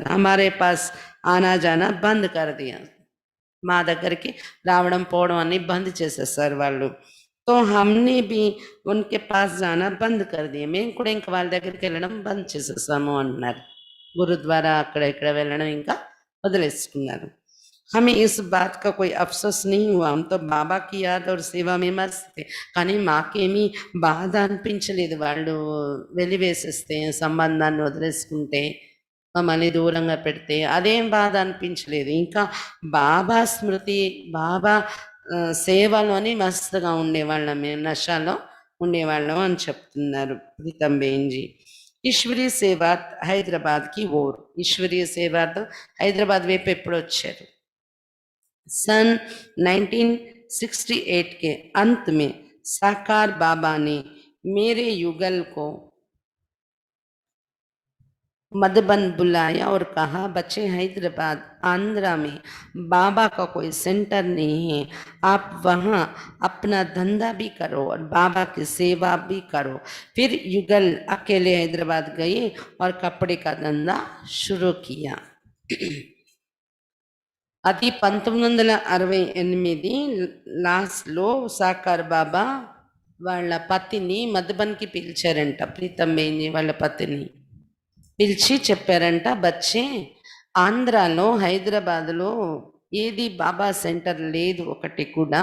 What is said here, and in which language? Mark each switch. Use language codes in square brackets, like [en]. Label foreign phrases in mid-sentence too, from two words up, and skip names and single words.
[hi] हमारे पास आना जाना बंद कर दिया, [te] మా దగ్గరికి రావడం పోవడం అన్ని బంద్ చేసేసారు వాళ్ళు. [hi] तो हमने भी उनके पास जाना बंद कर दिया. [te] మేము కూడా ఇంకా వాళ్ళ దగ్గరికి వెళ్ళడం బంద్ చేసేసాము అన్నారు. గురుద్వారా అక్కడ ఇక్కడ వెళ్ళడం ఇంకా వదిలేసుకున్నారు. [hi] हमें इस बात का कोई अफसोस नहीं हुआ. हम तो बाबा की याद और सेवा में मस्त थे. [te] కానీ మాకేమీ బాధ అనిపించలేదు వాళ్ళు వెలివేసేస్తే, సంబంధాన్ని వదిలేసుకుంటే. మమ్మల్ని దూరంగా పెడితే అదేం బాధ అనిపించలేదు. ఇంకా బాబా స్మృతి, బాబా సేవలోని మస్తుగా ఉండేవాళ్ళం మేము. నషాలో ఉండేవాళ్ళం అని చెప్తున్నారు ప్రీతం బెహన్‌జీ. [hi] ईश्वरीय सेवार्थ हैदराबाद की ओर. [te] ఈశ్వరీయ సేవాతో హైదరాబాద్ వైపు ఎప్పుడొచ్చారు? [hi] सन 1968 के अंत में साकार बाबा ने मेरे युगल को मधुबन बुलाया और कहा, बच्चे हैदराबाद आंध्रा में बाबा का कोई सेंटर नहीं है, आप वहाँ अपना धंधा भी करो और बाबा की सेवा भी करो। फिर युगल अकेले हैदराबाद गए और कपड़े का धंधा शुरू किया। [te] అది 1968 లాస్ట్‌లో సాకార్ బాబా వాళ్ళ పతిని మధుబన్‌కి పిలిచారంట. ప్రీతం బెహన్‌జీ వాళ్ళ పతిని పిలిచి చెప్పారంట, బచ్చే ఆంధ్రాలో, హైదరాబాద్‌లో ఏది బాబా సెంటర్ లేదు ఒకటి కూడా.